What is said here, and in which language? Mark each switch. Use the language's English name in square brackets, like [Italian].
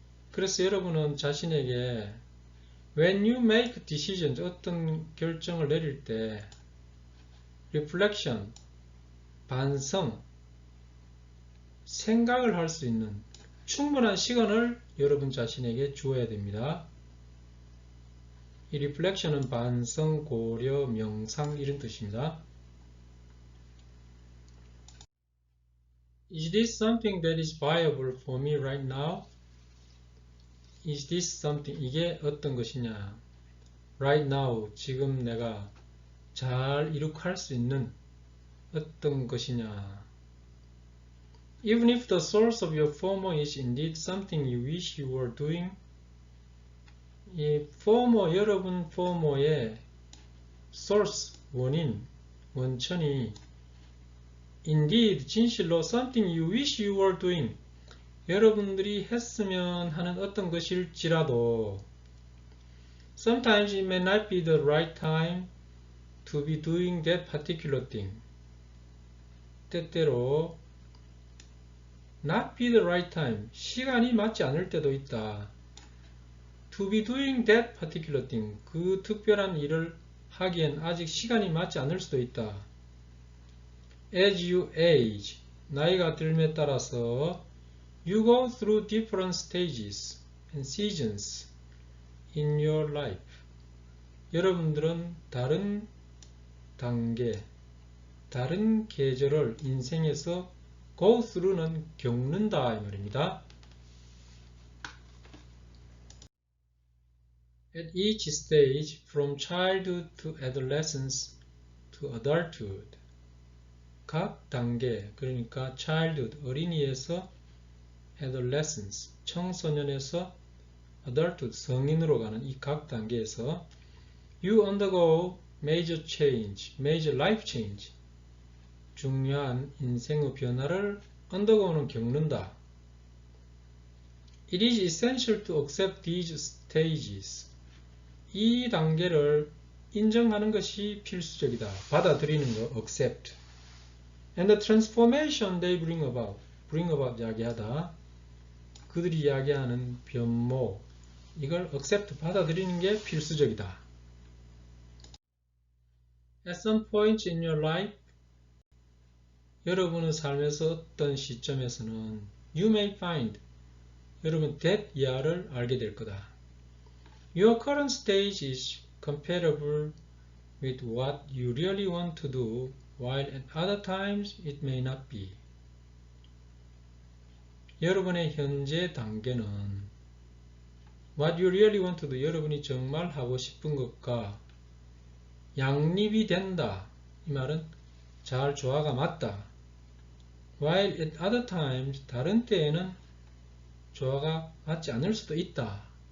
[Korean] 그래서 여러분은 자신에게 [English] when you make decisions, [Korean] 어떤 결정을 내릴 때 reflection, 반성, 생각을 할 수 있는 충분한 시간을 여러분 자신에게 주어야 됩니다. 이 reflection은 반성, 고려, 명상 이런 뜻입니다. [English] Is this something that is viable for me right now? Is this something, [Korean] 이게 어떤 것이냐? [English] Right now, [Korean] 지금 내가 잘 이룩할 수 있는 어떤 것이냐? [English] Even if the source of your FOMO is indeed something you wish you were doing, 이 FOMO, 여러분 FOMO의 source, [Korean] 원인, 원천이 [English] indeed, 진실로 something you wish you were doing, [Korean] 여러분들이 했으면 하는 어떤 것일지라도 [English] sometimes it may not be the right time to be doing that particular thing. [Korean] 때때로 [English] not be the right time, [Korean] 시간이 맞지 않을 때도 있다. [English] To be doing that particular thing, [Korean] 그 특별한 일을 하기엔 아직 시간이 맞지 않을 수도 있다. [English] As you age, [Korean] 나이가 들에 따라서 [English] you go through different stages and seasons in your life. [Korean] 여러분들은 다른 단계, 다른 계절을 인생에서 [English] go through [Korean] 는 겪는다 이 말입니다. [English] At each stage, from childhood to adolescence to adulthood, [Korean] 각 단계, 그러니까 [English] childhood, 어린이에서 adolescence, 청소년에서 adulthood, 성인으로 가는 이 각 단계에서 you undergo major change, major life change, [Korean] 중요한 인생의 변화를 [English] undergo는 겪는다. It is essential to accept these stages. [Korean] 이 단계를 인정하는 것이 필수적이다. 받아들이는 거, accept. [English] And the transformation they bring about [Korean] 이야기하다. 그들이 이야기하는 변모, 이걸 accept, 받아들이는 게 필수적이다. [English] At some point in your life, [Korean] 여러분의 삶에서 어떤 시점에서는 [English] you may find, [Korean] 여러분 that 이하를 알게 될 거다. [English] Your current stage is compatible with what you really want to do, while at other times it may not be. [Korean] 여러분의 현재 단계는 [English] what you really want to do, [Korean] 여러분이 정말 하고 싶은 것과 양립이 된다. 이 말은 잘 조화가 맞다. [English] While at other times, [Korean] 다른 때에는 조화가 맞지 않을 수도 있다.